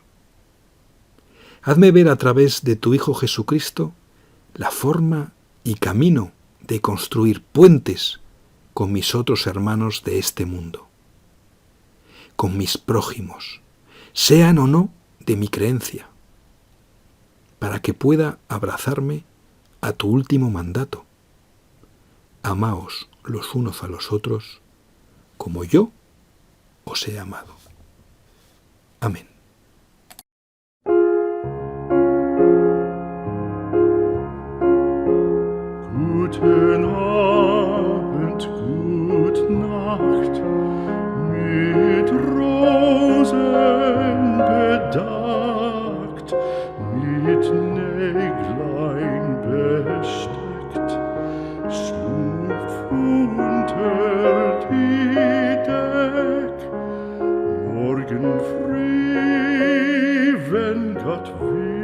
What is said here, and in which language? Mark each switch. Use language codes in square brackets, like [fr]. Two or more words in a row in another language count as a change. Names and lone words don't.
[es] Hazme ver a través de tu Hijo Jesucristo la forma y camino de construir puentes con mis otros hermanos de este mundo, con mis prójimos, sean o no de mi creencia, para que pueda abrazarme a tu último mandato. Amaos los unos a los otros como yo os he amado. Amén. [de] Guten Abend, gut Nacht, mit Rosen bedeckt, mit Näglein besteckt, schlupf unter die Deck, morgen früh, wenn Gott will.